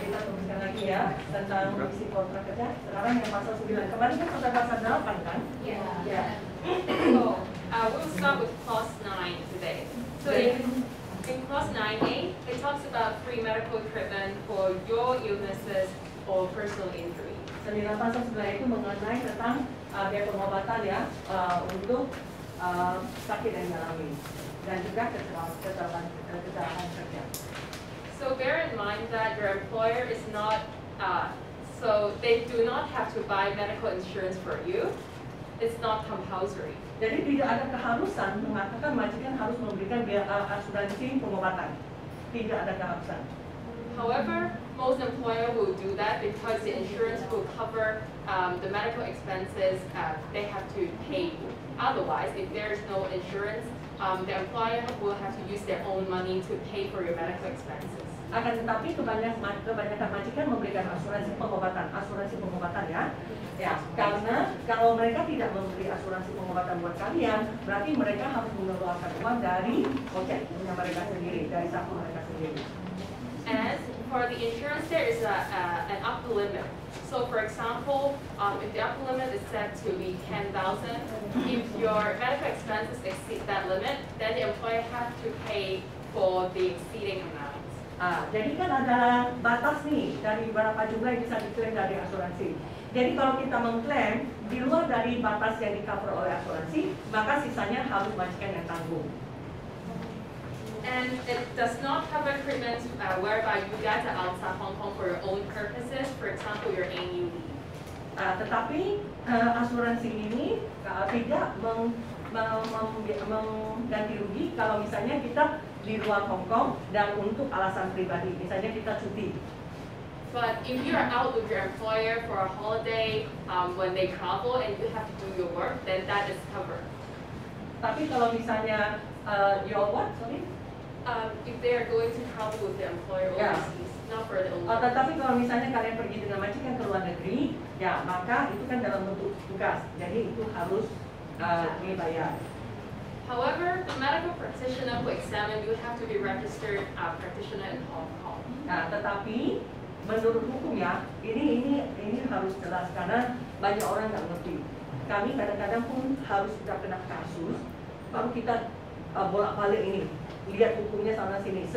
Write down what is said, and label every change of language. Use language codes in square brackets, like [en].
[id] Kita teruskan lagi ya tentang isi kontrak kerja. Sekarang yang pasal 9. Kemarin kan sudah pasal 8 kan? [en] Yeah. So we'll start with clause 9 today. So in clause 9A, it talks about free medical treatment for your illnesses or personal injury. [id] Sembilan pasal 9 itu mengenai tentang biaya pengobatan ya untuk sakit yang dialami dan juga kecelakaan kerja. [en] So bear in mind that your employer is not, so they do not have to buy medical insurance for you. It's not compulsory. [id] Jadi tidak ada keharusan mengatakan majikan harus memberikan biaya asuransi pengobatan. Tidak ada keharusan. [en] However, most employer will do that because the insurance will cover the medical expenses they have to pay. Otherwise, if there is no insurance, the employer will have to use their own money to pay for your medical expenses. [id] Akan tetapi kebanyakan majikan memberikan asuransi pengobatan ya. Ya, karena kalau mereka tidak memberi asuransi pengobatan buat kalian, berarti mereka harus mengeluarkan uang dari ojek punya mereka sendiri, dari saku mereka sendiri. [en] And for the insurance, there is an upper limit. So, for example, if the upper limit is set to be 10,000, if your medical expenses exceed that limit, then the employer has to pay for the exceeding amount. [id] Jadi kan ada batas nih dari berapa jumlah yang bisa diklaim dari asuransi. Jadi kalau kita mengklaim di luar dari batas yang di-cover oleh asuransi, maka sisanya harus majikan yang tanggung. [en] And it does not cover treatments whereby you guys are outside Hong Kong for your own purposes, for example, your annual leave. [id] Tetapi asuransi ini tidak mengganti rugi kalau misalnya kita di luar Hong Kong dan untuk alasan pribadi, misalnya kita cuti. [en] But if you are out with your employer for a holiday when they travel and you have to do your work, then that is covered. [id] Tapi kalau misalnya [en] your what? Sorry? If they are going to travel with the employer overseas, not for the own. [id] Tetapi kalau misalnya kalian pergi dengan majikan ke luar negeri, ya maka itu kan dalam bentuk tugas, jadi itu harus dibayar. [en] However, the medical practitioner who examine you have to be registered practitioner in Hong Kong. [id] Tetapi menurut hukum ya, ini harus jelas karena banyak orang nggak ngerti. Kami kadang-kadang pun harus sudah kena kasus, baru kita bolak-balik ini, lihat hukumnya sana sini.